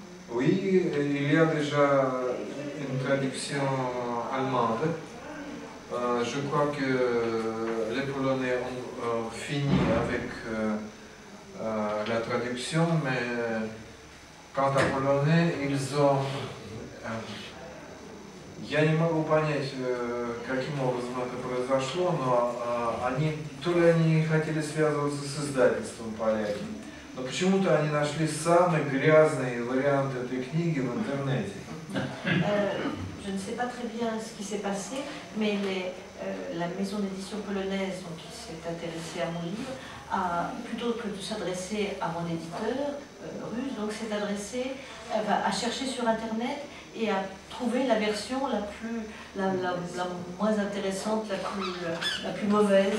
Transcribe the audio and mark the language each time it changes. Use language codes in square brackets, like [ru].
[fr] Oui, il y a déjà une traduction allemande. Je crois que les Polonais ont fini avec la traduction, mais quant à Polonais, ils ont... [ru] Я не могу понять, каким образом это произошло, но то ли они хотели связываться с издательством поляки, но почему-то они нашли самый грязный вариант этой книги в интернете. [fr] Je ne sais pas très bien ce qui s'est passé, mais la maison d'édition polonaise qui s'est intéressée à mon livre, plutôt que de s'adresser à mon éditeur russe, donc s'est adressée à chercher sur Internet et à trouver la version la moins intéressante, la plus mauvaise.